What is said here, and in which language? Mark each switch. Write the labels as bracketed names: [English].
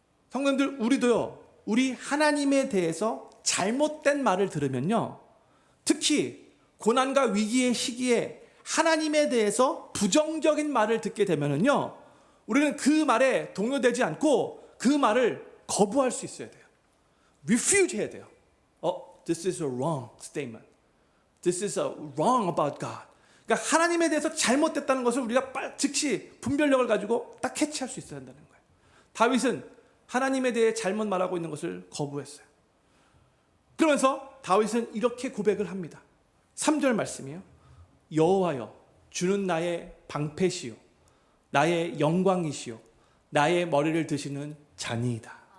[Korean] 성도님들, 우리도요, 우리 하나님에 대해서 잘못된 말을 들으면요, 특히 고난과 위기의 시기에 하나님에 대해서 부정적인 말을 듣게 되면은요, 우리는 그 말에 동요되지 않고 그 말을 거부할 수 있어야 돼요. refuse 해야 돼요. [English] This is a wrong statement. This is a wrong about God. [Korean] 그러니까 하나님에 대해서 잘못됐다는 것을 우리가 즉시 분별력을 가지고 딱 캐치할 수 있어야 한다는 거예요. 다윗은 하나님에 대해 잘못 말하고 있는 것을 거부했어요. 그러면서 다윗은 이렇게 고백을 합니다. 3절 말씀이에요. 여호와여, 주는 나의 방패시요 나의 영광이시요 나의 머리를 드시는 자니이다.